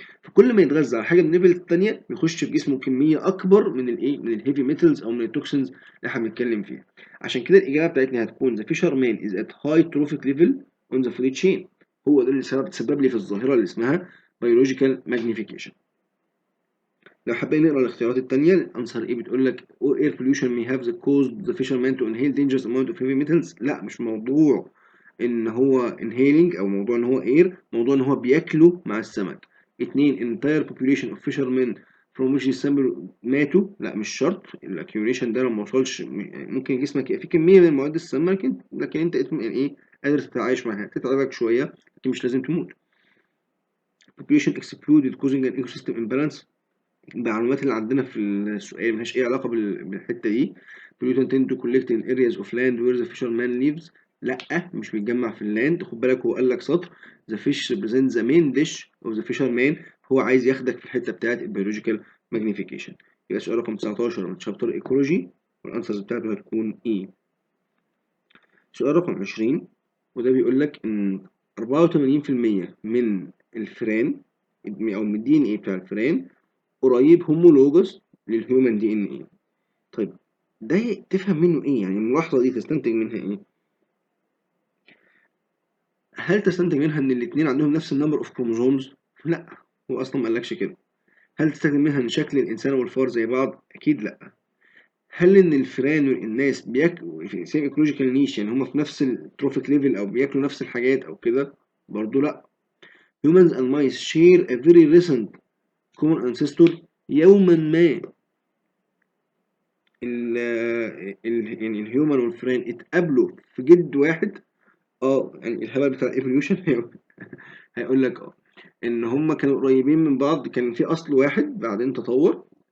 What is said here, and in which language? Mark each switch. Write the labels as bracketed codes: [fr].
[ar] فكل ما يتغذى على حاجه من الليفل التانيه بيخش في جسمه كميه اكبر من الايه، من الهيفي ميتالز او من التوكسينز اللي احنا بنتكلم فيها. عشان كده الاجابه بتاعتنا هتكون ذا فيشر مان از ات هاي تروفيك ليفل اون ذا فود تشين. هو ده اللي تسبب لي في الظاهره اللي اسمها بيولوجيكال ماجنيفيكيشن. لو حابين نقرا الاختيارات التانية، الانسر ايه بتقول لك [en] air pollution may have the caused the fisherman to inhale dangerous amount of heavy metals. [ar] لا، مش موضوع ان هو inhaling او موضوع ان هو air، موضوع ان هو بياكله مع السمك. اتنين [en] entire population of fishermen from which [ar] السمك ماتوا. لا مش شرط، الاكيوميشن ده لو ما وصلش ممكن جسمك يبقى فيه كمية من مواد السامة، لكن انت يعني ايه، قادر تتعايش معاها، تتعبك شوية لكن مش لازم تموت. [en] population exploded causing an ecosystem imbalance. [ar] المعلومات اللي عندنا في السؤال ملهاش أي علاقة بالحتة دي. [en] pollutant tend to collect in areas of land where the fisherman lives. [ar] لأ، مش بيتجمع في اللاند. خد بالك هو قال لك سطر [en] the fish represent the main dish of the fisherman. [ar] هو عايز ياخدك في الحتة بتاعت البيولوجيكال magnification. يبقى السؤال رقم 19 من شابتر ايكولوجي، والانسرز بتاعته هتكون ايه. سؤال رقم 20، وده بيقول لك ان 84% من الفئران او من الدي ان ايه بتاع الفئران قريب هومولوجس للهيومن دي ان ايه. طيب ده تفهم منه ايه؟ يعني الملاحظه دي تستنتج منها ايه؟ هل تستنتج منها ان الاثنين عندهم نفس النمبر اوف كروموزومز؟ لا، هو اصلا ما قالكش كده. هل تستنتج منها ان شكل الانسان والفار زي بعض؟ اكيد لا. هل ان الفئران والناس بياكلوا في سيم ايكولوجيكال نيش، يعني هم في نفس التروفيك ليفل او بياكلوا نفس الحاجات او كده؟ برضو لا. [en] humans and mice share a very recent common ancestor. [ar] يوما ما يعني الهيومن والفئران اتقابلوا في جد واحد. يعني الهبل بتاع الايفوليوشن هيقول لك ان هم كانوا قريبين من بعض، كان في اصل واحد بعدين تطور.